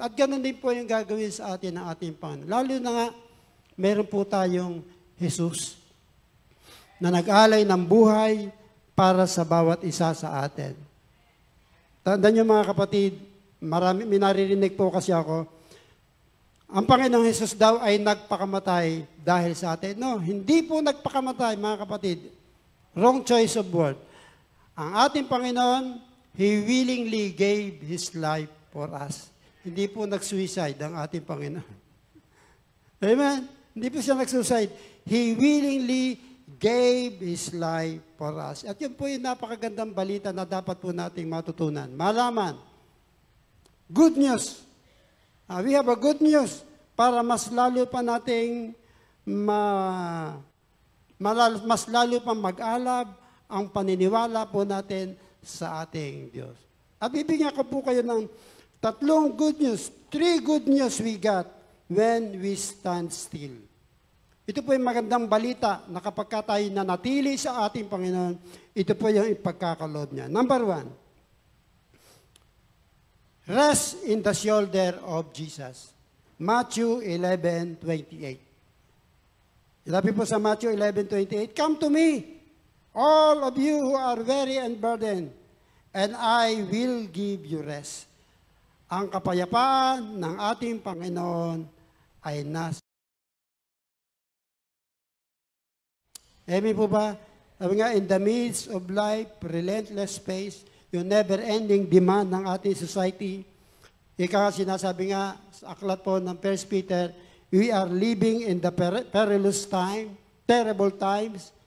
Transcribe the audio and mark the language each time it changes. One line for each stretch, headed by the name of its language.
Filipino: At ganoon din po yung gagawin sa atin ng ating Panginoon. Lalo na nga, meron po tayong Jesus na nag-alay ng buhay para sa bawat isa sa atin. Tandaan niyo mga kapatid, minaririnig po kasi ako, ang Panginoong Jesus daw ay nagpakamatay dahil sa atin. No, hindi po nagpakamatay mga kapatid.
English: Wrong choice of word.
Filipino: Ang ating Panginoon,
English: He willingly gave His life for us.
Filipino: Hindi po nag-suicide ang ating Panginoon. Amen? Hindi po siya nag-suicide.
English: He willingly gave His life for us.
Filipino: At yun po yung napakagandang balita na dapat po nating matutunan. Malaman.
English: Good news. We have a good news
Filipino: para mas lalo pa nating mas lalo pa mag-alab ang paniniwala po natin sa ating Diyos. At bibigyan ko po kayo ng tatlong
English: good news, 3 good news we got when we stand still.
Filipino: Ito po yung magandang balita na kapag tayo nanatili sa ating Panginoon, ito po yung ipagkakaloob niya.
English: Number 1, rest in the shoulder of Jesus. Matthew 11:28.
Filipino: Ilabi po sa
English: Matthew 11:28, come to me, all of you who are weary and burdened, and I will give you rest.
Filipino: Ang kapayapaan ng ating Panginoon ay nasa. Amen po ba? Sabi nga,
English: in the midst of life, relentless pace,
Filipino: yung
English: never-ending demand
Filipino: ng ating
English: society,
Filipino: ika sinasabi nga sa aklat po ng
English: 1 Peter, we are living in the perilous time, terrible times.